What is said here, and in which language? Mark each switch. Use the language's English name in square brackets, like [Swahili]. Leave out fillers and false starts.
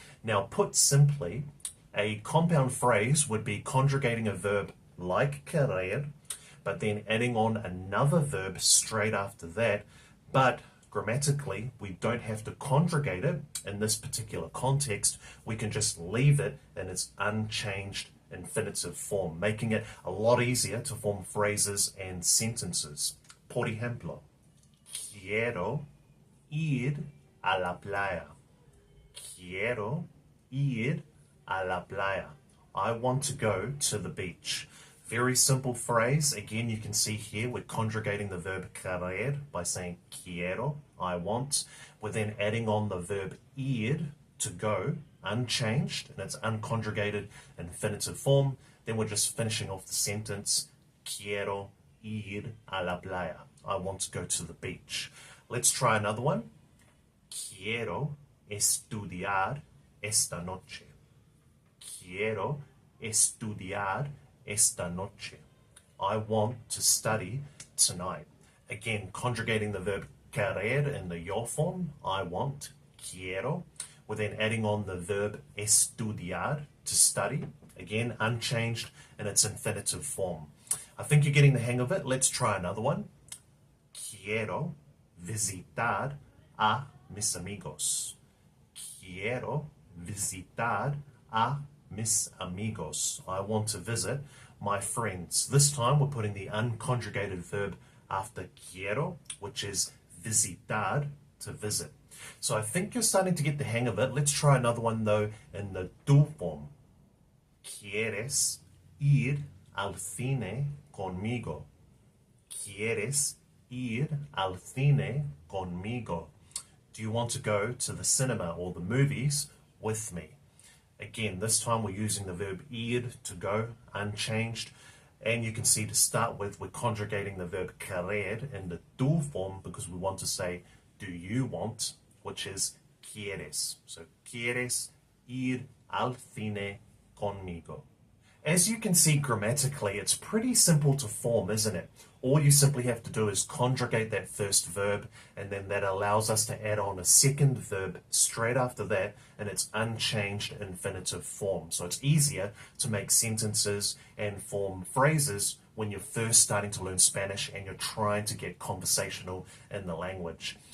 [English] Now put simply, a compound phrase would be conjugating a verb like querer, but then adding on another verb straight after that, but grammatically, we don't have to conjugate it in this particular context. We can just leave it in its unchanged infinitive form, making it a lot easier to form phrases and sentences. [Spanish] Por ejemplo, quiero ir a la playa. Quiero ir a la playa. [English] I want to go to the beach. Very simple phrase. Again, you can see here we're conjugating the verb querer by saying quiero, I want. We're then adding on the verb ir, to go, unchanged, and it's unconjugated infinitive form. Then we're just finishing off the sentence, [Spanish] quiero ir a la playa. [English] I want to go to the beach. Let's try another one. [Spanish] Quiero estudiar esta noche. Quiero estudiar esta noche. [English] I want to study tonight. Again, conjugating the verb querer in the yo form, I want, quiero. We're then adding on the verb estudiar, to study. Again, unchanged in its infinitive form. I think you're getting the hang of it. Let's try another one. [Spanish] Quiero visitar a mis amigos. Quiero visitar a mis amigos. [English] I want to visit my friends. This time we're putting the unconjugated verb after quiero, which is visitar, to visit. So I think you're starting to get the hang of it. Let's try another one though in the tú form. [Spanish] ¿Quieres ir al cine conmigo? ¿Quieres ir al cine conmigo? [English] Do you want to go to the cinema or the movies with me? Again, this time we're using the verb ir, to go, unchanged. And you can see to start with, we're conjugating the verb querer in the tú form because we want to say, do you want, which is quieres. So, [Spanish] quieres ir al cine conmigo. [English] As you can see grammatically, it's pretty simple to form, isn't it? All you simply have to do is conjugate that first verb, and then that allows us to add on a second verb straight after that in its unchanged infinitive form. So it's easier to make sentences and form phrases when you're first starting to learn Spanish and you're trying to get conversational in the language.